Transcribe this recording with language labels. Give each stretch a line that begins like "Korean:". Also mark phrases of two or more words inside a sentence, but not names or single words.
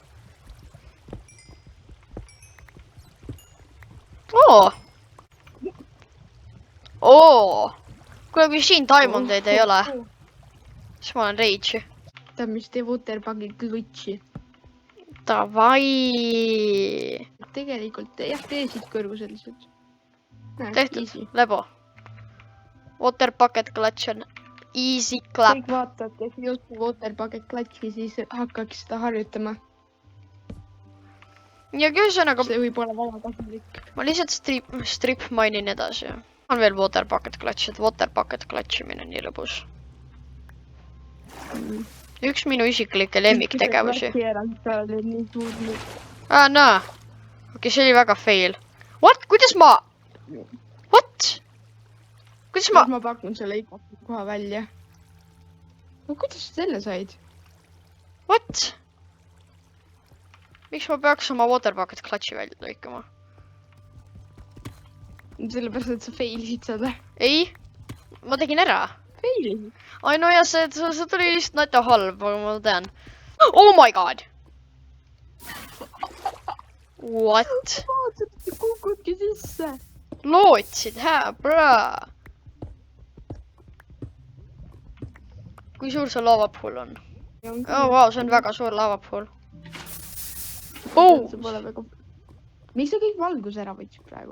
Estonian: Kuule, kui siin diamondeid ei ole, siis ma olen rage. Ta, mis teeb waterbug'i glitchi. Davai! Tegelikult jah, tee siit kõrgusel lihtsalt. Tehtud, lebo.
English: Water bucket clutch on easy clap.
Estonian: Kõik vaatavad, kes just waterbug'i glitchi, siis hakkaks seda harjutama. Ja ühesõnaga, See võib olla väga kasulik. ma lihtsalt
English: strip mainin
Estonian: edasi. On veel
English: water bucket clutch,
Estonian: et
English: water bucket clutchimine
Estonian: on nii lõbus. Üks minu isiklikke lemmiktegevusi. Näe. Okei, see oli väga fail. What? Kuidas ma? What? Kuidas ma? Ma pakun selle iga koha välja. No kuidas sa selle said?
English: What?
Estonian: Miks ma peaks oma
English: water bucket clutchi
Estonian: välja lõikama? Sellepärast, et sa failisid seda. Ei, ma tegin ära. Failisid? Ai no ja see tuli lihtsalt nata halb, aga ma tean.
English: Oh my god! What?
Estonian: Vaatad, kukudki sisse. Lootsid, hää, braa. Kui suur see lavapool on?
English: Oh wow,
Estonian: see on väga suur lavapool. Miks sa kõik valguse ära võtsid praegu?